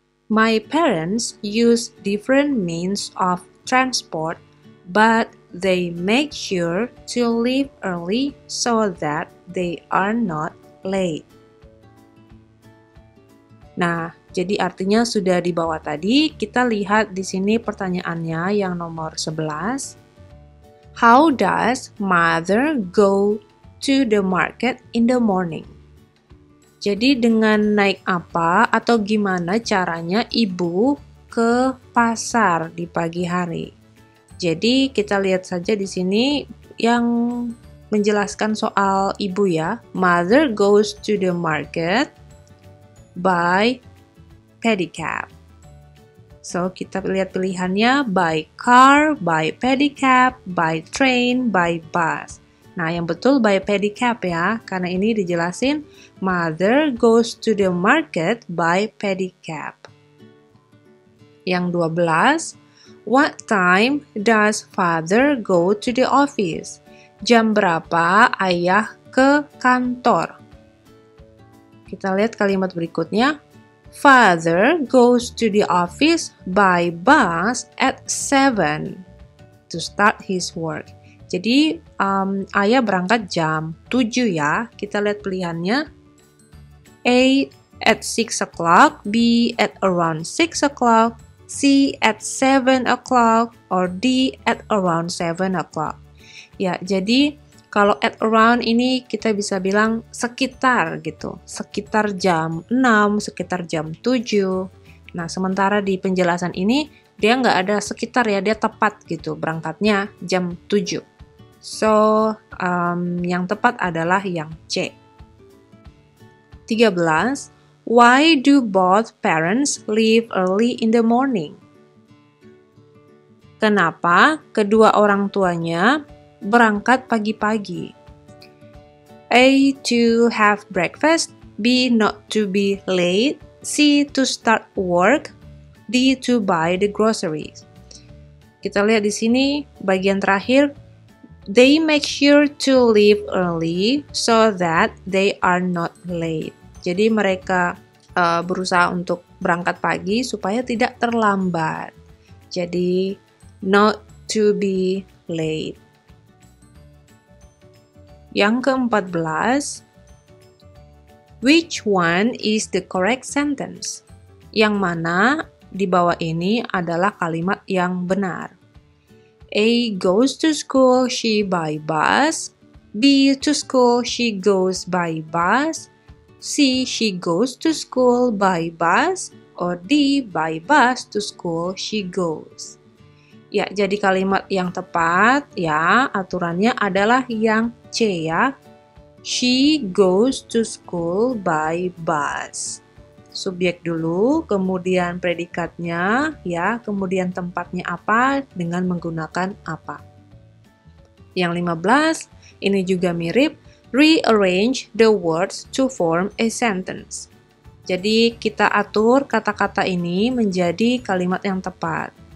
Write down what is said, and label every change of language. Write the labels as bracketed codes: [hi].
[en] My parents use different means of transport, but they make sure to leave early so that they are not late. [id] Nah, jadi artinya sudah di bawah tadi. Kita lihat di sini pertanyaannya yang nomor 11. [en] How does mother go to the market in the morning? [id] Jadi dengan naik apa atau gimana caranya ibu ke pasar di pagi hari? Jadi kita lihat saja di sini yang menjelaskan soal ibu ya. [en] Mother goes to the market by pedicab. So [id] kita lihat pilihannya [en] by car, by pedicab, by train, by bus. [id] Nah, yang betul [en] by pedicab [id] ya, karena ini dijelasin [en] mother goes to the market by pedicab. [id] Yang 12, [en] what time does father go to the office? [id] Jam berapa ayah ke kantor? Kita lihat kalimat berikutnya. [en] Father goes to the office by bus at 7 to start his work. [id] Jadi, ayah berangkat jam 7 ya. Kita lihat pilihannya. [en] A at 6 o'clock, B at around 6 o'clock, C at 7 o'clock, or D at around 7 o'clock. [id] Ya, jadi kalau at around ini kita bisa bilang sekitar gitu. Sekitar jam 6, sekitar jam 7. Nah, sementara di penjelasan ini dia nggak ada sekitar ya, dia tepat gitu. Berangkatnya jam 7. So, yang tepat adalah yang C. 13. [en] Why do both parents leave early in the morning? [id] Kenapa kedua orang tuanya berangkat pagi-pagi? [en] A. To have breakfast, B. Not to be late, C. To start work, D. To buy the groceries. [id] Kita lihat di sini bagian terakhir. [en] They make sure to leave early so that they are not late. [id] Jadi mereka berusaha untuk berangkat pagi supaya tidak terlambat. Jadi [en] not to be late. [id] Yang ke-14, [en] which one is the correct sentence? [id] Yang mana di bawah ini adalah kalimat yang benar. A. [en] Goes to school, she by bus. B. To school, she goes by bus. C. She goes to school by bus. Or D. By bus to school, she goes. [id] Ya, jadi kalimat yang tepat ya, aturannya adalah yang C ya. [en] She goes to school by bus. [id] Subjek dulu, kemudian predikatnya ya, kemudian tempatnya apa dengan menggunakan apa. Yang 15, ini juga mirip, [en] rearrange the words to form a sentence. [id] Jadi kita atur kata-kata ini menjadi kalimat yang tepat.